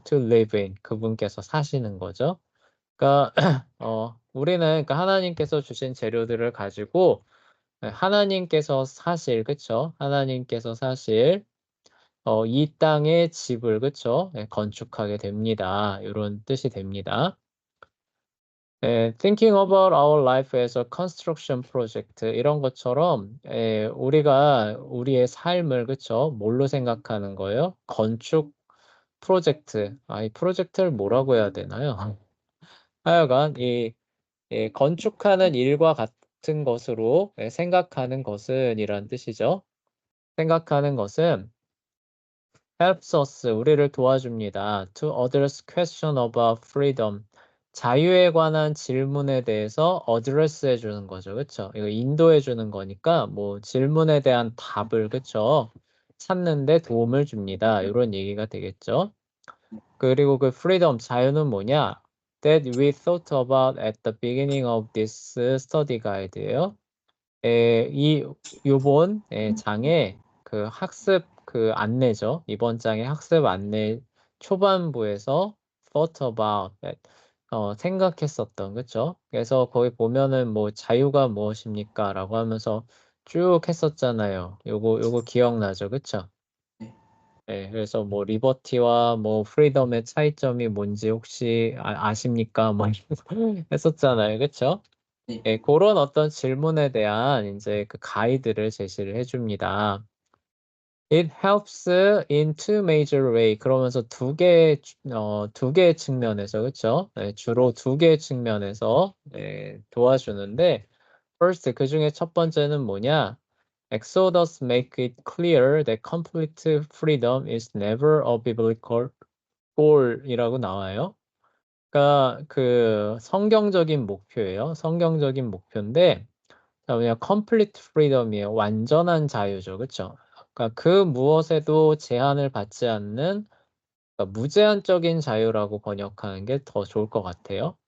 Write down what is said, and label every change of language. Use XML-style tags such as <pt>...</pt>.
<en>To live in.</en> <ko>그분께서 사시는 거죠. 그러니까 우리는 그러니까 하나님께서 주신 재료들을 가지고 하나님께서 사실 그쵸? 하나님께서 사실 이 땅의 집을 그쵸? 건축하게 됩니다. 이런 뜻이 됩니다.</ko> <en>Thinking about our life as a construction project</en> <ko>이런 것처럼 우리가 우리의 삶을 그쵸? 뭘로 생각하는 거예요? 건축 프로젝트. 이 프로젝트를 뭐라고 해야 되나요? 하여간 건축하는 일과 같은 것으로 생각하는 것은 이란 뜻이죠. 생각하는 것은 helps us, 우리를 도와줍니다.</ko> <en>To others question about freedom,</en> <ko>자유에 관한 질문에 대해서 어드레스 해주는 거죠. 그쵸? 이거 인도해 주는 거니까 뭐 질문에 대한 답을 그쵸? 찾는데 도움을 줍니다. 이런 얘기가 되겠죠. 그리고 그 freedom 자유는 뭐냐?</ko> <en>That we thought about at the beginning of this study guide예요.</en> <ko>이 요번 장에 그 학습 그 안내죠. 이번 장의 학습 안내 초반부에서</ko> <en>thought about</en> <ko>생각했었던 그쵸? 그래서 거기 보면은 뭐 자유가 무엇입니까? 라고 하면서 쭉 했었잖아요. 요거 기억나죠? 그쵸? 네. 네, 그래서 뭐 리버티와 뭐 프리덤의 차이점이 뭔지 혹시 아십니까? 뭐 했었잖아요. 그쵸? 네. 예, 그런 어떤 질문에 대한 이제 그 가이드를 제시를 해줍니다.</ko> <en>It helps in two major way.</en> <ko>그러면서 두 개의 측면에서, 그쵸? 예, 주로 두 개의 측면에서 도와주는데, first, 그 중에 첫 번째는 뭐냐?</ko> <en>Exodus make it clear that complete freedom is never a biblical goal이라고 나와요.</en> <ko>그러니까 그 성경적인 목표예요. 성경적인 목표인데, 그냥 complete freedom이에요. 완전한 자유죠. 그쵸? 그러니까 그 무엇에도 제한을 받지 않는 그러니까 무제한적인 자유라고 번역하는 게 더 좋을 것 같아요.</ko>